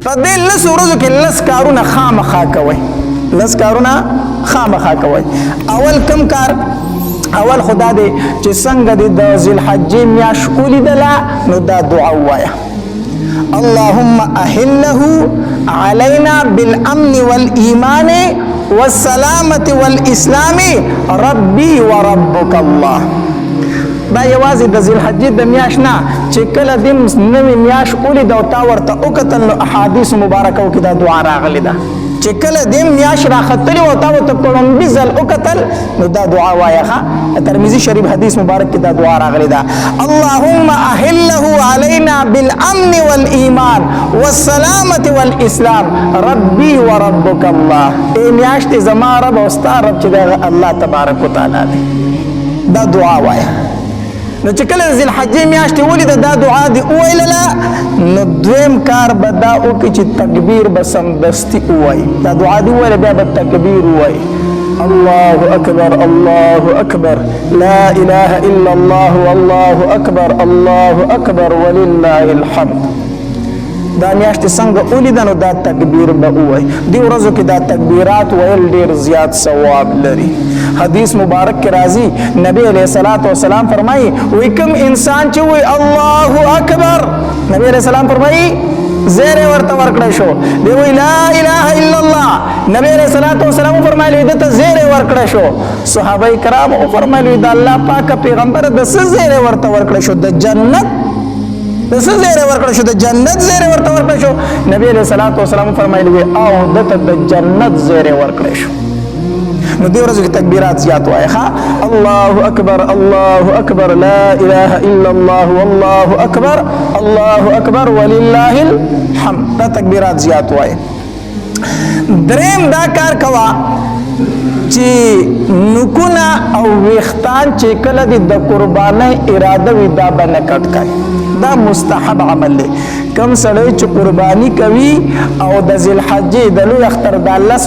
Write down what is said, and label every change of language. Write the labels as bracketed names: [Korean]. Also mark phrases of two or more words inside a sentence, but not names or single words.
[Pashto] په دې لس ورځو کې لس کارونه خامخا کوئ لس کارونه خامخا کوئ اول کم کار اول خدا دې چې څنګه دې د ذوالحجې میاشت ولیدله نو دا دعا ووایه [Arabic] اللهم اهله علينا بالامن والايمان والسلامه والاسلام ربي وربك الله [Pashto] دا یوازې د ذوالحجې د میاشت نه چې کله دې نوې میاشت ولیده او تا ورته وکتل نو احادیث مبارکو کې دا دعا راغلې ده چې کله دې میاشت راختلې او تا ورته په لومړي ځل وکتل نو دا دعا وایه ترمذی شریف حدیث مبارک کې دا دعا راغلې ده اللهم [Arabic] اهله علينا بالامن والايمان والسلامه والاسلام ربي وربك الله [Pashto] ای میاشت زما رب او ستا رب چې الله تبارک وتعالى دی دا دعا وایه نو چې کله ذوالحجې میاشت ولیده دا دعا دی وویلله نو دویم کار به دا وکړي چې تکبیر به سمدستي ووایي دا دعا دی وویله بیا به تکبیر ووایي [Arabic] الله اکبر الله اکبر لا اله الا الله والله اکبر الله اکبر ولله الحمد [Pashto] دا میاشت څنګه ولیده نو دا تکبیر به ووایي دې ورځو کې دا تکبیرات ویل ډېر زیات ثواب لري حدیث مبارک کې راځي نبی [Arabic] علیہ الصلوۃ والسلام [Pashto] فرمایي وای کوم انسان چې وای [Arabic] الله اکبر [Pashto] نبی [Arabic] علیہ السلام [Pashto] فرمایي زیر ورته ورکړی شو دی وای [Arabic] لا اله الا الله [Pashto] نبی [Arabic] علیہ الصلوۃ والسلام [Pashto] فرمایي دته زیر ورکړی شو صحابه کرام فرمایي د الله پاک پیغمبر د څه زیر ورته ورکړی شو د جنت د څه زیر ورکړی شو د جنت زیر ورته ورکړی شو نبی [Arabic] علیہ الصلوۃ والسلام [Pashto] فرمایي او دته د جنت زیر ورکړی شو نو دې ورځو کې تکبیرات زیات وایي ها [Arabic] الله اکبر الله اکبر لا اله الا الله والله اکبر الله اکبر ولله الحمد [Pashto] دا تکبیرات زیات وایي دریم دا کار کوا چې نکونه او ویختان چې کله د قربانۍ اراده وي دا به نه کټ کوي دا مستحب عمل دی کم سړی چې قربانی کوي او د ذوالحجې د لوی اختر د 10